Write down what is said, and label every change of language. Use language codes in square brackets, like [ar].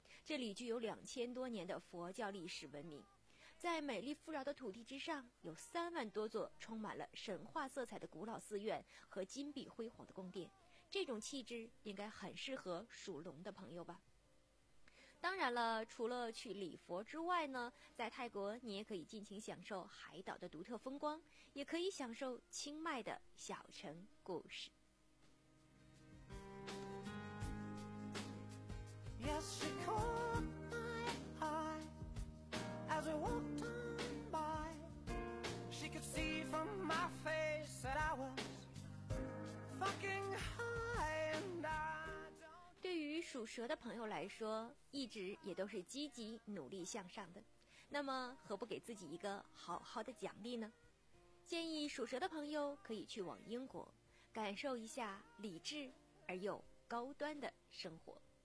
[zh] 这里具有2000多年的佛教历史文明，在美丽富饶的土地之上，有30000多座充满了神话色彩的古老寺院和金碧辉煌的宫殿，这种气质应该很适合属龙的朋友吧。当然了，除了去礼佛之外呢，在泰国你也可以尽情享受海岛的独特风光，也可以享受清迈的小城故事。 [en] Yes, she caught my eye as we walked on by. She could see from my face that I was fucking high and I don't. [zh] 对于属蛇的朋友来说，一直也都是积极努力向上的，那么何不给自己一个好好的奖励呢？建议属蛇的朋友可以去往英国，感受一下理智而又高端的生活。